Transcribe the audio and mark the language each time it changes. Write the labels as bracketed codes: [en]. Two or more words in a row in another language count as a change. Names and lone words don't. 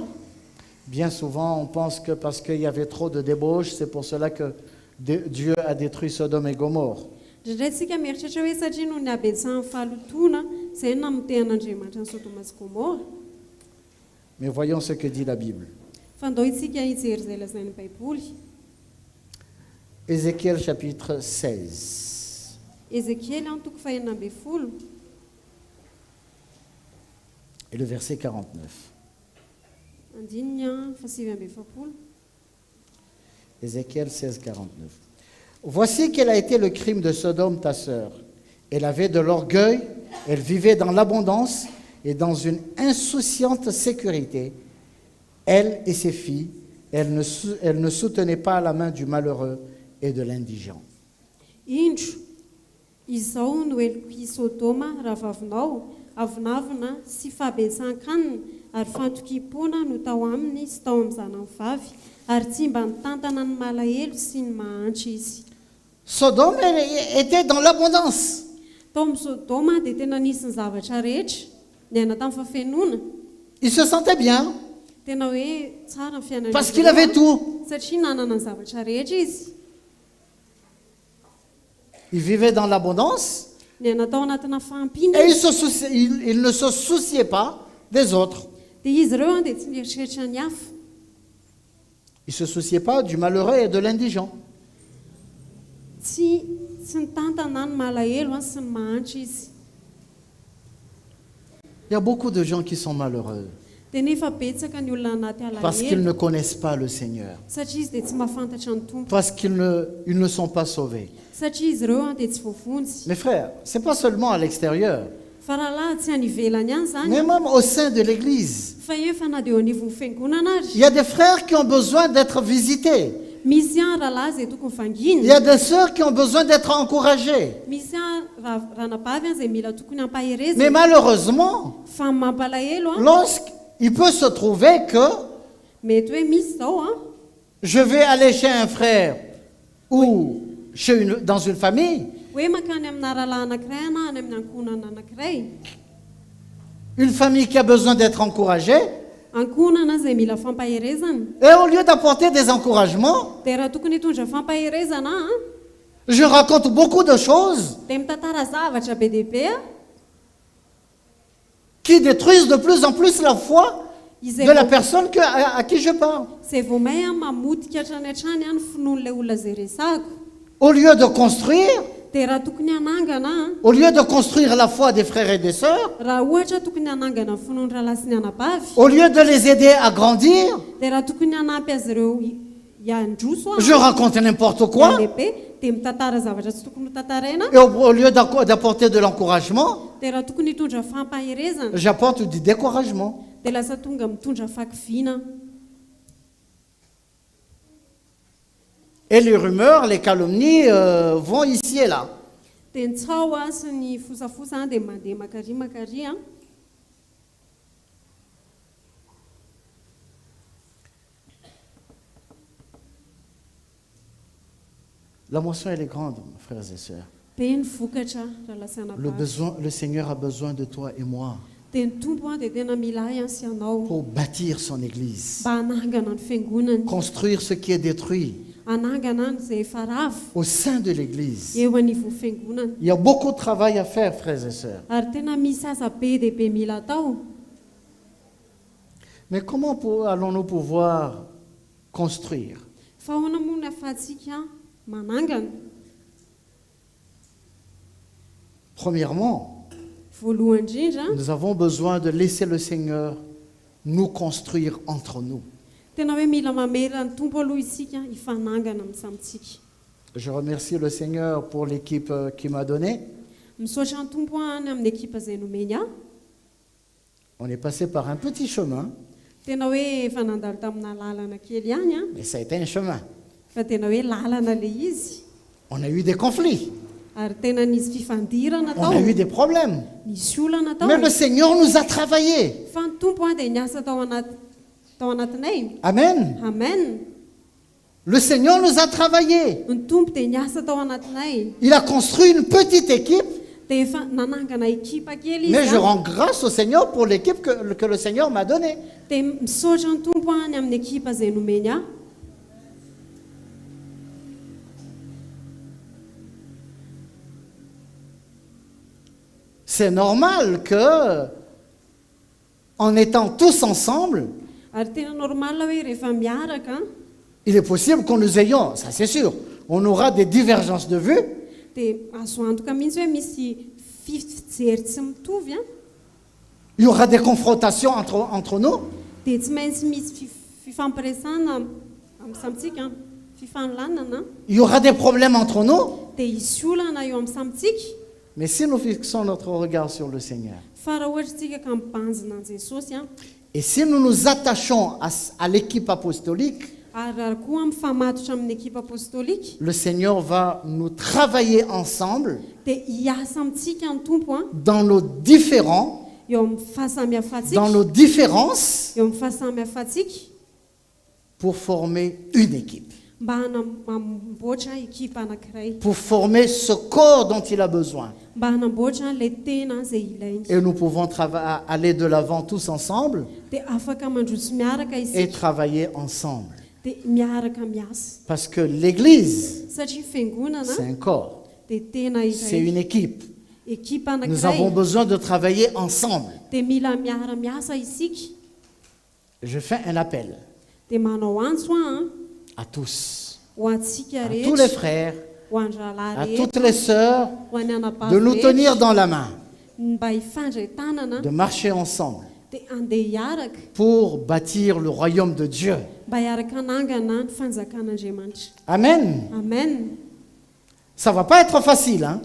[fr] Bien souvent, on pense que parce qu'il y avait trop de débauche, c'est pour cela que Dieu a détruit Sodome et Gomorrhe. [mg] Indraindray tsika mieritratra hoe satria noho ny abetsahan'ny fahalotona izay namotehan'Andriamanitra ny Sodoma sy Gomora. [fr] Mais voyons ce que dit la Bible. [mg] Fa ndao itsika hijery izay lazain'ny Baiboly. [fr] Ézéchiel chapitre 16. [mg] Ezekiely antoko fahenina ambin'ny folo. [fr] Et le verset 49. [mg] Andininy fa sivy ambin'ny efapolo. [fr] Ézéchiel 16, 49. Voici quel a été le crime de Sodome, ta sœur. Elle avait de l'orgueil, elle vivait dans l'abondance et dans une insouciante sécurité. Elle et ses filles, elle ne soutenait pas la main du malheureux et de l'indigent. [mg] Indro, izao no eloko i Sodoma raha vavinao, avinavina sy fahabetsahan-kanina ary fantokim-pona no tao aminy sy tao amin'ny zanany vavy ary tsy mba nitantana ny malahelo sy ny mahantra izy. [fr] Sodome était dans l'abondance. [mg] Tao amin'ny Sodoma dia tena nisy ny zavatra rehetra, niaina tamin'ny fafenona. [fr] Il se sentait bien [mg] Tena hoe tsara ny fiainana [fr] parce qu'il avait tout. [mg] satria nanana ny zavatra rehetra izy. [fr] Il vivait dans l'abondance [mg] Niaina tao anatina fahampiana [fr] et il ne se souciait pas des autres. [mg] dia izy ireo dia tsy mieritreritra ny hafa. [fr] Il ne se souciait pas du malheureux et de l'indigent. [mg] Tsy nitantana ny malahelo sy ny mahantra izy. [fr] Il y a beaucoup de gens qui sont malheureux [mg] Dia nefa betsaka ny olona anaty [fr] parce qu'ils [mg] alahelo [fr] ne connaissent pas le Seigneur, [mg] satria izy dia tsy mahafantatra ny tompo, [fr] parce qu'ils ne sont pas sauvés. [mg] satria izy ireo dia tsy voavonjy. [fr] Mes frères, ce n'est pas seulement à l'extérieur, [mg] Fa rahalahy tsy any ivelany ihany zany, [fr] mais même au sein de l'Église. [mg] fa efa na dia eo anivon'ny fiangonana [fr] Il [mg] ary. [fr] y a des frères qui ont besoin d'être visités. [mg] Misy an rahalahy izay tokony [fr] Il y [mg] vangina, [fr] a des sœurs qui ont besoin d'être encouragées. [mg] misy an ranabavy an izay mila tokony hampaherezana. [fr] Mais malheureusement, [mg] Fa mampalahelo an, [fr] lorsqu'il peut se trouver que [mg] mety hoe misy zao an, [fr] je vais aller chez un frère ou dans une famille, [mg] hoe mankany amina rahalahy anankiray ana any amin'ny ankonana anankiray, [fr] une famille qui a besoin d'être encouragée, [mg] ankonana izay mila fampaherezana. [fr] et au lieu d'apporter des encouragements, [mg] Dia raha tokony hitondra fampaherezana an, [fr] je raconte beaucoup de choses [mg] dia mitantara zavatra be dia be an, [fr] qui détruisent de plus en plus la foi [mg] izay [fr] de la personne à qui je parle. [mg] izay vao may an mamotika hatrany hatrany an finoan'ilay olona izay resako. [fr] Au lieu de construire, [mg] Dia raha tokony hanangana an, [fr] au lieu de construire la foi des frères et des sœurs, [mg] raha ohatra tokony hanangana ny finoan'ny rahalahy sy ny anabavy, [fr] au lieu de les aider à grandir, [mg] dia raha tokony hanampy azy ireo hiandroso [fr] je raconte n'importe quoi. [mg] lehibe, dia mitantara zavatra tsy tokony ho tantaraina. [fr] Et au lieu d'apporter de l'encouragement, [mg] Dia raha tokony hitondra fampaherezana, [fr] j'apporte du découragement. [mg] dia lasa tonga mitondra fakiviana. [fr] Et les rumeurs, les calomnies vont ici et là. [mg] Dia ny tsao an sy ny fosafosa an dia mandeha makary an. [fr] La moisson, elle est grande, frères et sœurs. [mg] Be ny vokatra rahalahy sy anabavy. [fr] Le Seigneur a besoin de toi et moi [mg] Dia ny tompo an dia tena mila ahy an sy anao [fr] pour bâtir son église, [mg] mba hanangana ny fiangonany, [fr] construire ce qui est détruit [mg] hanangana ny izay efa rafy [fr] au sein de l'église. [mg] eo anivon'ny fiangonana. [fr] Il y a beaucoup de travail à faire, frères et sœurs. [mg] Ary tena misy asa be dia be mila atao. [fr] Mais comment allons-nous pouvoir construire? [mg] Fa ahoana moa ny ahafahantsika manangana? [fr] Premièrement, [mg] Voalohany indrindra, [fr] nous avons besoin de laisser le Seigneur nous construire entre nous. [mg] tena hoe mila mamera ny tompo aloha isika hifanangana amin'ny samitsika. [fr] Je remercie le Seigneur pour l'équipe qu'il m'a donnée. [mg] Misaotra ny tompo any amin'ny ekipa izay nomeny ahy. [fr] On est passé par un petit chemin, [mg] tena hoe efa nandalo tamina lalana kely ihany a [fr] mais ça a été un chemin. [mg] fa tena hoe lalana le izy [fr] On a eu des conflits, [mg] ary tena nisy fifandirana [fr] on a [mg] tao [fr] eu des problèmes. [mg] nisy olana tao [fr] Mais le Seigneur nous a travaillé. [mg] fa ny tompo a dia niasa tao anatinay [fr] Amen. [mg] amen [fr] Le Seigneur nous a travaillé. [mg] ny tompo dia niasa tao anatinay [fr] Il a construit une petite équipe, [mg] dia efa nanangana ekipa kely izy [fr] mais je a. rends grâce au Seigneur pour l'équipe que le Seigneur m'a donnée. [mg] dia misaotra ny tompo any amin'ny ekipa izay nomeny aho [fr] C'est normal que, en étant tous ensemble, [mg] ary tena normal hoe rehefa miaraka [fr] il est possible qu'on nous ayons, ça c'est sûr, on aura des divergences de vues, [mg] dia azo antoka mihitsy hoe misy fijery tsy mitovy a [fr] il y aura des confrontations entre nous, [mg] dia tsy maintsy misy fifampiresana amin'ny samitsika fifanlanana [fr] il y aura des problèmes entre nous, [mg] dia hisy olana eo amin'ny samitsika [fr] mais si nous fixons notre regard sur le Seigneur, [mg] fa raha ohatra tsika ka mibanjina an' jesosy a [fr] et si nous nous attachons à l'équipe apostolique, [mg] ary raha koa mifamatotra amin'ny ekipa apostolika [fr] le Seigneur va nous travailler ensemble [mg] dia hiasa amintsika ny tompo a [fr] dans nos différends, [mg] eo amin'ny fahasamihafatsika [fr] dans nos différences, [mg] eo amin'ny fahasamihafatsika [fr] pour former une équipe, [mg] mba hanamboatra ekipa anankiray [fr] pour former ce corps dont il a besoin. [mg] mba hanamboatra ilay tena izay ilainy [fr] Et nous pouvons aller de l'avant tous ensemble [mg] dia afaka mandroso miaraka [fr] et [mg] isika [fr] travailler ensemble. [mg] dia miaraka miasa [fr] Parce que l'Église, [mg] satria fiangonana [fr] c'est un corps, [mg] dia tena [fr] c'est [mg] iray [fr] une équipe. [mg] ekipa [fr] Nous avons [mg] anankiray [fr] besoin de travailler ensemble. [mg] dia mila miara-miasa isika [fr] Je fais un appel [mg] dia manao antso a [fr] à tous, [mg] ho antsika [fr] à tous les [mg] rehetra [fr] frères, [mg] ho andralahy [fr] à [mg] rehetra [fr] toutes les sœurs, [mg] ho any [fr] de nous [mg] anabavy [fr] tenir [mg] rehetra [fr] dans la main, [mg] mba hifandray tanana [fr] de marcher ensemble [mg] dia andeha hiaraka [fr] pour bâtir le royaume de Dieu. [mg] mba hiaraka hanangana ny fanjakan'andriamanitra [fr] Amen. [mg] amen [fr] Ça va pas être facile, hein?